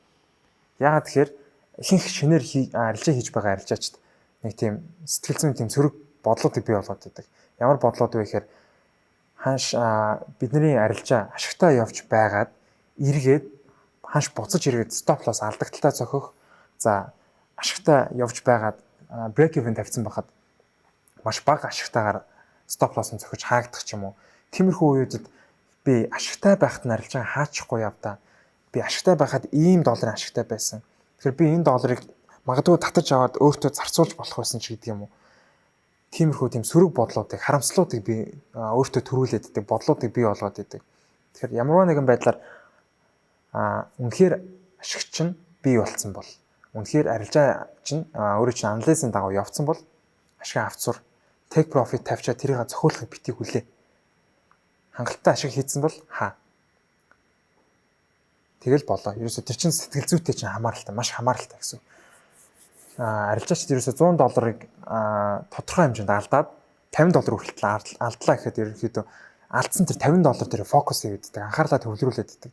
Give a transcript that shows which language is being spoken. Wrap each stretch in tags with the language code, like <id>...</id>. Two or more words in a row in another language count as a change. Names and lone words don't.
<mn>Яагаад тэгэхээр ихэнх шинээр арилжаа хийж байгаа арилжаачд нэг тийм сэтгэл зүйн тийм сөрөг бодлуудыг бий болгоод идэг. Ямар бодлууд вэ гэхээр ханш бидний арилжаа ашигтай явж байгаад эргээд ханш буцаж эргээд</mn> <en>stop loss</en> <mn>алдагдaltaй зохих. За ашигтай явж байгаад</mn> <en>break even</en> <mn>тавьсан байхад маш бага ашигтайгаар</mn> <en>stop loss-</en> <mn>ын зохиж хаагдах ч юм уу. Тиймэрхүү үеүүдэд би ашигтай байхад нь арилжаа хаачихгүй явдаа. Би ашигтай байхад ийм долларын ашигтай байсан. Тэгэхээр би энэ долларыг магадгүй татаж аваад өөртөө зарцуулж болох байсан ч гэдэг юм уу. Тиймэрхүү тийм сөрөг бодлуудыг, харамслуудыг би өөртөө төрүүлээд идэг, бодлуудыг бий болгоод идэг. Тэгэхээр ямар нэгэн байдлаар үнэхээр ашигч нь бий болцсон бол үнэхээр арилжаа чинь өөрөө чинь анализын дагуу явцсан бол ашиг авцур</mn> <en>take profit</en> <mn>тавьчаа тэрийг зохиуулахыг битгий хүлээ. Хангалттай ашиг хийсэн бол тэгэл болоо. Ерөөсө тэр чинь сэтгэл зүйтэй чинь хамааралтай, маш хамааралтай гэсэн. Арилжаачд ерөөсө $100-ыг тодорхой хэмжээнд алдаад $50 хүртэл алдлаа гэхэд ерөнхийдөө алдсан тэр $50 дээр фокус хийгддэг, анхаарлаа төвлөрүүлээд иддэг.</mn>